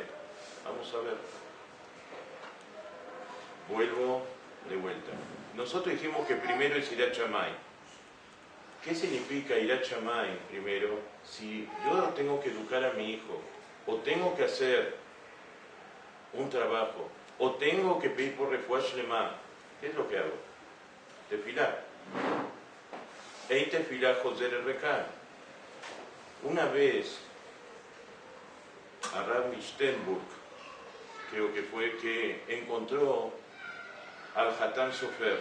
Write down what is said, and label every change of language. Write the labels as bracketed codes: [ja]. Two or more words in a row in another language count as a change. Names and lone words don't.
[es] Vamos a ver. Vuelvo de vuelta. Nosotros dijimos que primero es [he] יראת שמים. [es] ¿Qué significa [he] יראת שמים [es] primero? Si yo tengo que educar a mi hijo, o tengo que hacer un trabajo, o tengo que pedir por [he] רפואה שלמה, [es] ¿qué es lo que hago? Tefilá. [he] אין תפילה חוזרת ריקם. Una vez a Rabbi Sternburg, creo que fue, que encontró al Hatan Sofer.